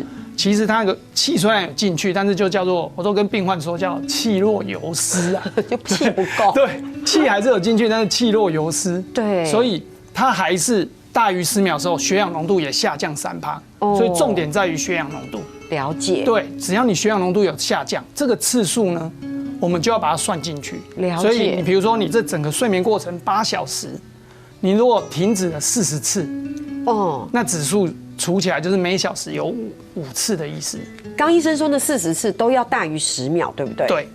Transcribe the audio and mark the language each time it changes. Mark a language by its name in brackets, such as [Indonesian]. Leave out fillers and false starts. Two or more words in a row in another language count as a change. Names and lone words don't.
[Chinese] 其實它那個氣雖然有進去，但是就叫做，我都跟病患說叫氣若游絲啊，就氣不夠。對，氣還是有進去，但是氣若游絲。對，所以它還是大於10秒的時候，血氧濃度也下降3%。所以重點在於血氧濃度。了解。對，只要你血氧濃度有下降，這個次數呢，我們就要把它算進去。了解。所以你比如說你這整個睡眠過程8小時，你如果停止了40次，那指數除起来就是每小时有5次的意思。刚医生说那40次都要大于10秒，对不对？对